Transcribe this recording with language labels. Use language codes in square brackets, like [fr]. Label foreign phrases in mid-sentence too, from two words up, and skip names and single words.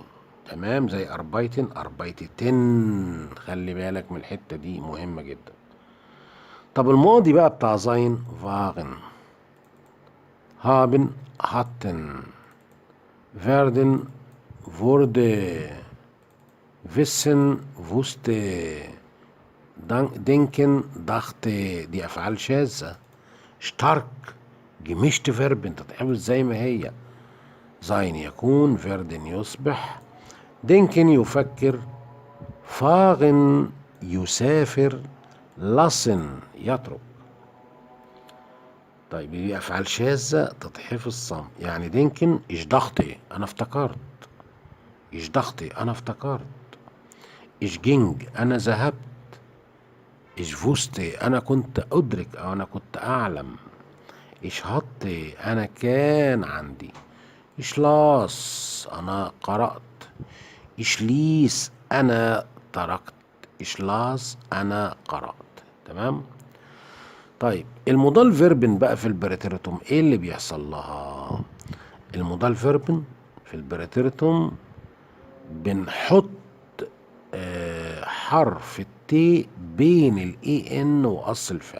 [ar] تمام. زي [de] arbeiten arbeiteten. [ar] خلي بالك من الحته دي مهمه جدا. طب الماضي بقى بتاع [de] sein fahren. haben hatten, werden, wurde, wissen, wusste، denken، dachte. [ar] دي أفعال شاذة. [de] stark، gemischte Verben [ar] تتحفظ زي ما هي. [de] sein يكون، werden يصبح، denken يفكر، fahren يسافر، lassen يترك. [ar] طيب دي أفعال شاذة تتحفظ صم. يعني [de] denken ich dachte [ar] أنا افتكرت، [de] ich dachte [ar] أنا افتكرت، [de] ich ging [ar] أنا ذهبت، [de] ich wusste [ar] أنا كنت أدرك أو أنا كنت أعلم، [de] ich hatte [ar] أنا كان عندي، [de] ich las [ar] أنا قرأت، [de] ich ließ [ar] أنا تركت، [de] ich las [ar] أنا قرأت. تمام. طيب المودال فيربن بقى في البريتيرتوم ايه اللي بيحصل لها؟ المودال فيربن في البريتيرتوم بنحط حرف التي بين الاي ان واصل الفعل.